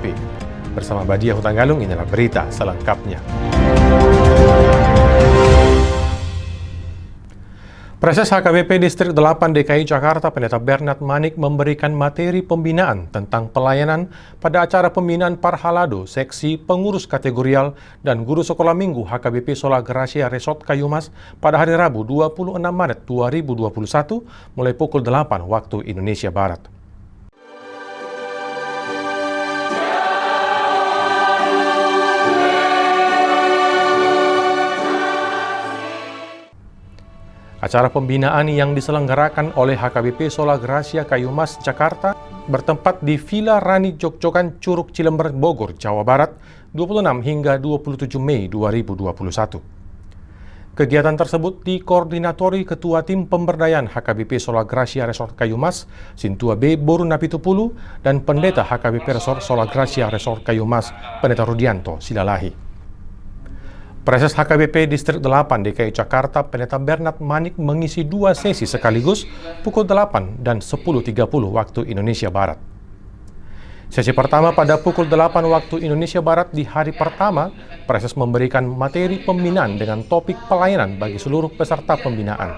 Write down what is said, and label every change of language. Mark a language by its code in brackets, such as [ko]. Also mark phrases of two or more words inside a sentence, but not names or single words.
[id] Bersama Badia Hutanggalung, inilah berita selengkapnya. Proses HKBP Distrik 8 DKI Jakarta Pendeta Bernard Manik memberikan materi pembinaan tentang pelayanan pada acara pembinaan Parhalado, seksi pengurus kategorial dan guru sekolah minggu HKBP Sola Gracia Resort Kayumas pada hari Rabu 26 Maret 2021 mulai pukul 8 waktu Indonesia Barat. Acara pembinaan yang diselenggarakan oleh HKBP Sola Gracia Kayumas Jakarta bertempat di Villa Rani Jogjogan Curug Cilember Bogor, Jawa Barat 26 hingga 27 Mei 2021. Kegiatan tersebut dikoordinatori Ketua Tim Pemberdayaan HKBP Sola Gracia Resort Kayumas, Sintua B. Boru Napitupulu, dan Pendeta HKBP Resort Sola Gracia Resort Kayumas, Pendeta Rudianto Silalahi. Proses HKBP Distrik 8 DKI Jakarta Pendeta Bernard Manik mengisi dua sesi sekaligus pukul 8 dan 10.30 waktu Indonesia Barat. Sesi pertama pada pukul 8 waktu Indonesia Barat di hari pertama, proses memberikan materi pembinaan dengan topik pelayanan bagi seluruh peserta pembinaan.